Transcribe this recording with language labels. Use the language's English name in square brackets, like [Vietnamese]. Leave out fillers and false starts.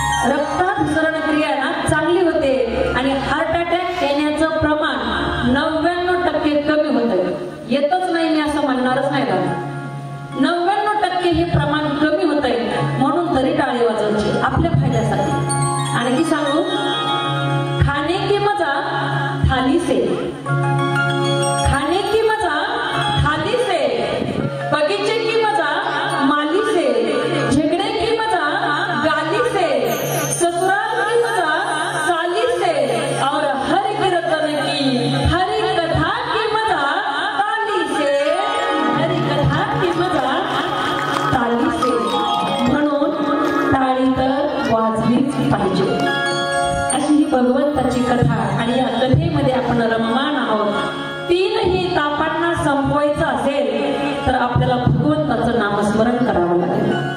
[Marathi] रक्ताभिसरण क्रिया ना चांगली होते आणि हार्ट अटॅक येण्याचं प्रमाण 99% कमी होतं. येतच नाही मी असं म्हणणारच नाही का. 99% हे प्रमाण कमी होतंय म्हणून तरी टाळी वाजवायची आपल्या फायद्यासाठी. आणखी सांगू, [Hindi] खाने की मजा थाली से, खाने की मजा थाली से, बगीचे की मजा माली से, झगड़े की मजा गाली से, ससुराल की मजा साली से, और हर कीर्तन की हरी कथा की मजा ताली से, हरी कथा की मजा ताली से. [Marathi] म्हणून टाळी तर वाजलीच पाहिजे. अशी ही भगवंताची कथा आणि या कथेमध्ये आपण रममान आहोत. 3ही तापांना संपवायचं असेल तर आपल्याला भगवंताचं नामस्मरण करावं लागेल.